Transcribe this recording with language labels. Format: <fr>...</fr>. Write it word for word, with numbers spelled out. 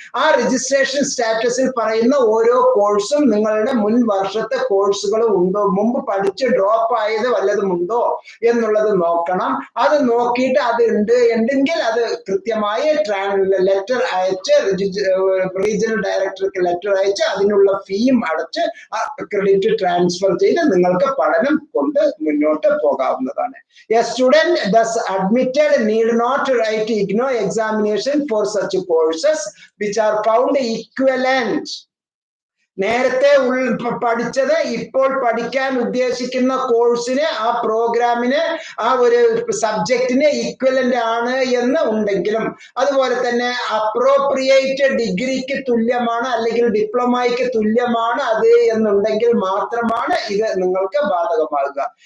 <ml>ആ രജിസ്ട്രേഷൻ സ്റ്റാറ്റസിൽ പറയുന്ന ഓരോ കോഴ്സും നിങ്ങളുടെ മുൻ വർഷത്തെ കോഴ്സുകൾ ഉണ്ടോ, മുമ്പ് പഠിച്ച് ഡ്രോപ്പ് ആയത് വല്ലതും ഉണ്ടോ എന്നുള്ളത് നോക്കണം. അത് നോക്കിയിട്ട് അത് ഉണ്ട് ഉണ്ടെങ്കിൽ അത് കൃത്യമായി ലെറ്റർ അയച്ച് റീജിയണൽ ഡയറക്ടർക്ക് ലെറ്റർ അയച്ച് അതിനുള്ള ഫീയും അടച്ച് ആ ക്രെഡിറ്റ് ട്രാൻസ്ഫർ ചെയ്ത് നിങ്ങൾക്ക് പഠനം കൊണ്ട് മുന്നോട്ട് പോകാവുന്നതാണ്.</ml> <en>A student thus admitted need not write IGNO examination for such courses which are found equivalent.</en> <ml>നേരത്തെ പഠിച്ചത് ഇപ്പോൾ പഠിക്കാൻ ഉദ്ദേശിക്കുന്ന കോഴ്സിന് ആ പ്രോഗ്രാമിന് ആ ഒരു സബ്ജക്റ്റിന് ഇക്വലന്റ് ആണ് എന്ന് ഉണ്ടെങ്കിലും, അതുപോലെ തന്നെ അപ്രോപ്രിയേറ്റ് ഡിഗ്രിക്ക് തുല്യമാണ് അല്ലെങ്കിൽ ഡിപ്ലോമയ്ക്ക് തുല്യമാണ് അത് എന്നുണ്ടെങ്കിൽ മാത്രമാണ് ഇത് നിങ്ങൾക്ക് ബാധകമാകുക.</ml>